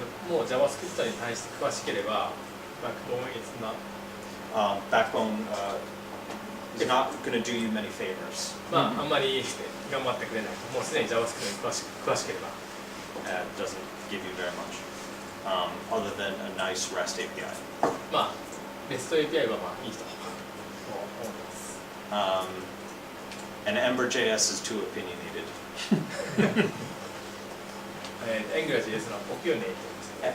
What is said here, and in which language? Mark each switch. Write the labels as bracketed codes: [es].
[ja] もう JavaScript に対して詳しければバックボーン [en] is not Backbone is not going to do you many favors. [ja] あんまり頑張ってくれないともうすでに JavaScript に詳しければ [en] It doesn't give you very much, other than a nice REST API. [ja] ベスト API はいいと思います。 [en] And EmberJS is too opinionated. [ja] AngularJS のオピニオンネイトです。